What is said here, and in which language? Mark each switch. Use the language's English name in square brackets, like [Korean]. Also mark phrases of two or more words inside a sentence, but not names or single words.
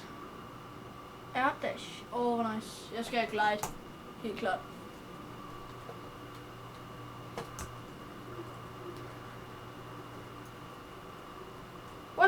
[English] Air dash. Oh, nice. [Danish] Jeg skal glide. Helt klart. [English] What?